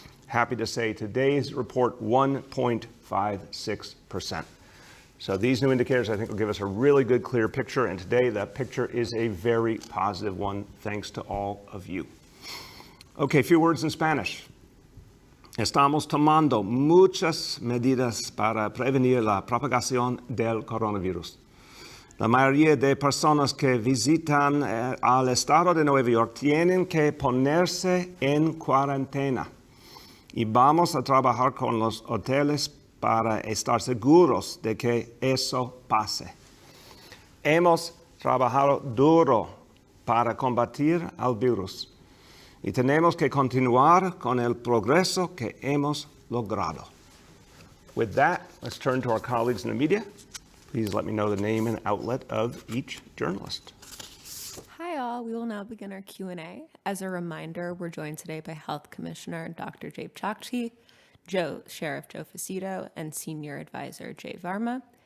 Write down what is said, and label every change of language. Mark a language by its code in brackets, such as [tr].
[en] Happy to say today's report 1.56%. So these new indicators I think will give us a really good clear picture, and today that picture is a very positive one thanks to all of you. Okay, a few words in Spanish. [es] Estamos tomando muchas medidas para prevenir la propagación del coronavirus. La mayoría de personas que visitan al estado de Nueva York tienen que ponerse en cuarentena. Y vamos a trabajar con los hoteles para estar seguros de que eso pase. Hemos trabajado duro para combatir al virus y tenemos que continuar con el progreso que hemos logrado. [en] With that, let's turn to our colleagues in the media. Please let me know the name and outlet of each journalist. Hi all, we will now begin our Q&A. As a reminder, we're joined today by Health Commissioner Dr. Jay Chakchi, Sheriff Joe Facito, and Senior Advisor Jay Varma.